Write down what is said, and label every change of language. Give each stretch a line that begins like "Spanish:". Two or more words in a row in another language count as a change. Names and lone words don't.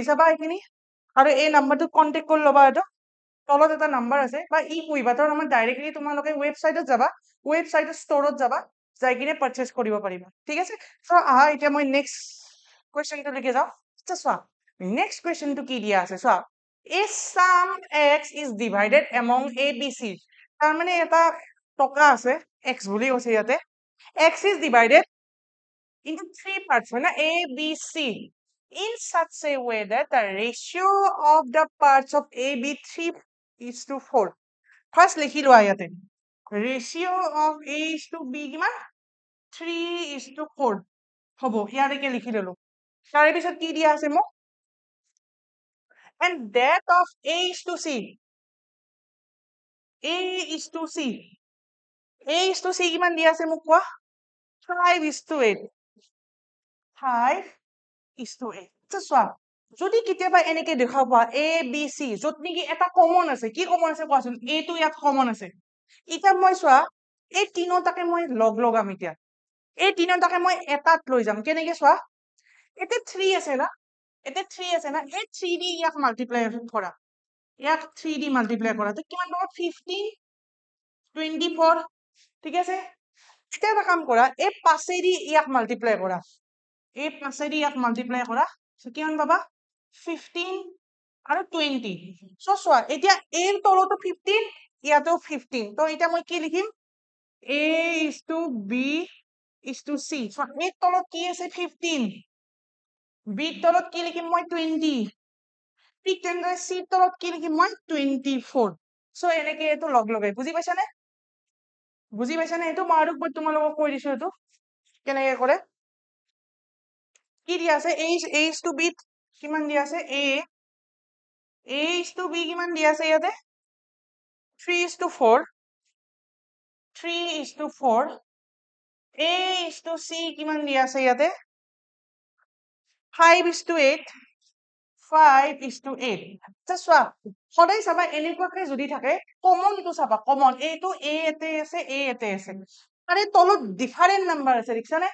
Assamese: চাবা এইখিনি আৰু এই নাম্বাৰটো কন্টাক্ট কৰি ল'বা এটা তলত এটা নাম্বাৰ আছে বা ই কুইবাতৰ নামত ডাইৰেক্টলি তোমালোকে ৱেবসাইটত যাবা ৱেবসাইটৰ ষ্টৰত যাবা যাই কিনে পাৰচেজ কৰিব পাৰিবা ঠিক আছে সো আহা এতিয়া মই নেক্সট কোৱেশ্চনটো লিখি যাও চোৱা নেক্সট কোৱেশ্চনটো কি দিয়া আছে চোৱা
English: a sum x is divided among a b c
Assamese: তাৰ মানে এটা টকা আছে x বুলি কৈছে ইয়াতে
English: X is divided into three parts, right? A, B, C. In such a way that the ratio of the parts of A, B 3:4. First,
Assamese: লিখি লোৱা ইয়াতে.
English: Ratio of A is to B কিমান?
Assamese: 3:4. হ'ব, ইয়ালৈকে লিখি ললো। তাৰে পিছত কি দিয়া আছে মোক?
English: And that of A is to C. A is to C. A is to C
Assamese: কিমান দিয়া আছে মোক কোৱা?
English: 5:8. 5:8.
Assamese: চোৱা, যদি কেতিয়াবা এনেকে দেখা পোৱা A, B, C, য'ত নেকি এটা কমন আছে, কি কমন আছে কোৱাচোন? A টো ইয়াত কমন আছে। এতিয়া মই চোৱা, এই তিনিটাকে মই লগাম এতিয়া। এই তিনিটাকে মই এটাত লৈ যাম। কেনেকে চোৱা? এতে 3 আছে না? এতে 3 আছে না? এই 3 দি ইয়াক মাল্টিপ্লাই কৰা। ইয়াক 3 দি মাল্টিপ্লাই কৰা। তো কিমান পাব? 15, 24, ঠিক আছে? এতিয়া এটা কাম কৰা, এই 5 দি ইয়াক মাল্টিপ্লাই কৰা। এই 5 দি ইয়াক মাল্টিপ্লাই কৰা। সো কিমান পাবা? 15 আৰু 20। সো চোৱা, এতিয়া A ৰ তলতো 15, ইয়াতো 15। তো এতিয়া মই কি লিখিম?
English: A is to B is to C.
Assamese: So, A তলত কি আছে? 15. B তলত কি লিখিম মই? 20. ঠিক তেনেদৰে C তলত কি লিখিম মই? 24. So, এনেকে এইটো লগাই। বুজি পাইছানে? বুজি পাইছানে? এইটো মই আৰু তোমালোকক কৈ দিছো এইটো কেনেকে কৰে। কি দিয়া আছে?
English: A is to B
Assamese: কিমান দিয়া আছে?
English: A is to B
Assamese: কিমান দিয়া আছে ইয়াতে? 3:4. 3:4.
English: A is to C
Assamese: কিমান দিয়া আছে ইয়াতে? 5:8. 5:8. চোৱা, সদায় চাবা এনেকুৱাকে যদি থাকে, কমনটো চাবা, কমন। এইটো A এতে আছে, A এতে আছে। আৰে তলত ডিফাৰেন্ট নাম্বাৰ আছে, দেখিছানে?